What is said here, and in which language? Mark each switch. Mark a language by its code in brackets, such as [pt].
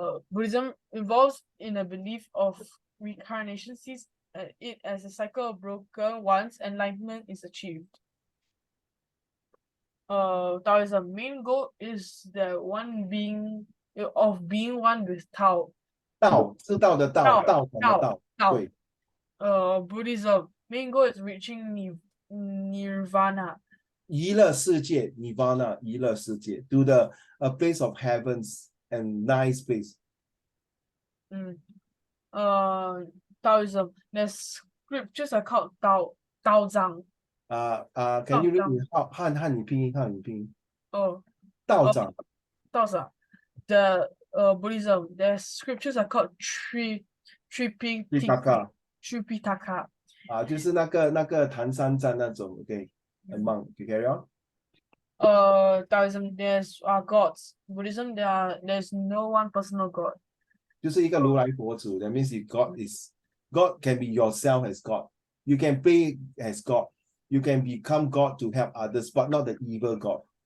[en] Buddhism involves in a belief of reincarnation, sees it as a cycle broken once enlightenment is achieved. Taoism main goal is being one with Tao. [zh] 道，知道的道，道统的道，对。 [en] Buddhism main goal is reaching nirvana. [zh] 极乐世界 [en] Nirvana 极乐世界 to a place of heavens and nice place. Taoism, the scriptures are called Dao Zhang. Can you read 汉语拼音？ [zh] 道长。 [en] The Buddhism, the scriptures are called Tripitaka Tripitaka. [zh] 啊，就是那个唐三藏那种，OK，很棒， [en] you carry on。 Taoism there's gods. Buddhism there's no one personal god. [zh] 就是一个如来佛祖， [en] that means God can be yourself as God. You can pray as God. You can become God to help others, but not the evil God.